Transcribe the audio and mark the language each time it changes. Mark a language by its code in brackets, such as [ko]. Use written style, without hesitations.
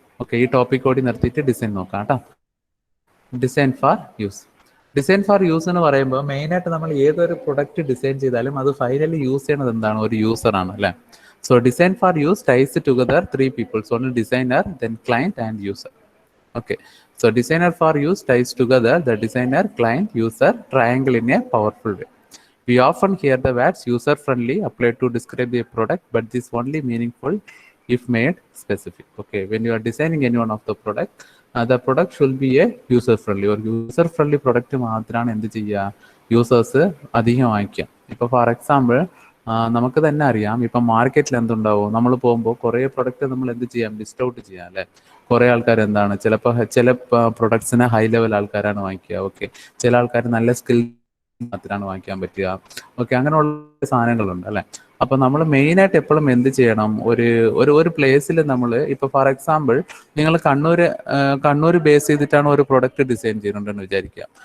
[ml] Okay, ഈ topic കൂടി നിർത്തിയിട്ട് ഡിസൈൻ നോക്കാം കേട്ടോ. Design for use. Design for use എന്ന് പറയുമ്പോൾ മെയിനായിട്ട് നമ്മൾ ഏതൊരു പ്രൊഡക്റ്റ് ഡിസൈൻ ചെയ്താലും അത് ഫൈനലി യൂസ് ചെയ്യണത് എന്താണ്, ഒരു യൂസറാണ് അല്ലേ. [en] So design for use ties together 3 peoples, ഒന്ന് designer, then client and user. Okay, so designer for use ties together the designer, client, user triangle in a powerful way. We often hear the words user friendly applied to describe a product, but this is only meaningful if made specific. Okay, when you are designing any one of the the product should be a user friendly or user friendly product [ml] മാത്രമാണ് എന്ത് ചെയ്യുക, users അധികം വാങ്ങിക്കുക. ഇപ്പോൾ for example നമുക്ക് തന്നെ അറിയാം, ഇപ്പം മാർക്കറ്റിൽ എന്തുണ്ടാവും, നമ്മൾ പോകുമ്പോൾ കുറേ പ്രൊഡക്റ്റ് നമ്മൾ എന്ത് ചെയ്യാം, ലിസ്റ്റ് ഔട്ട് ചെയ്യാം അല്ലേ. കുറേ ആൾക്കാർ എന്താണ്, ചില പ്രൊഡക്ട്സിനെ ഹൈ ലെവൽ ആൾക്കാരാണ് വാങ്ങിക്കുക. ഓക്കെ, ചില ആൾക്കാർ നല്ല സ്കിൽ മാത്രമാണ് വാങ്ങിക്കാൻ പറ്റുക. ഓക്കെ, അങ്ങനെയുള്ള സാധനങ്ങളുണ്ട് അല്ലേ. അപ്പൊ നമ്മൾ മെയിനായിട്ട് എപ്പോഴും എന്ത് ചെയ്യണം, ഒരു പ്ലേസിൽ നമ്മൾ ഇപ്പൊ ഫോർ എക്സാമ്പിൾ നിങ്ങൾ കണ്ണൂർ ബേസ് ചെയ്തിട്ടാണ് ഒരു പ്രൊഡക്റ്റ് ഡിസൈൻ ചെയ്യുന്നുണ്ടെന്ന് വിചാരിക്കുക.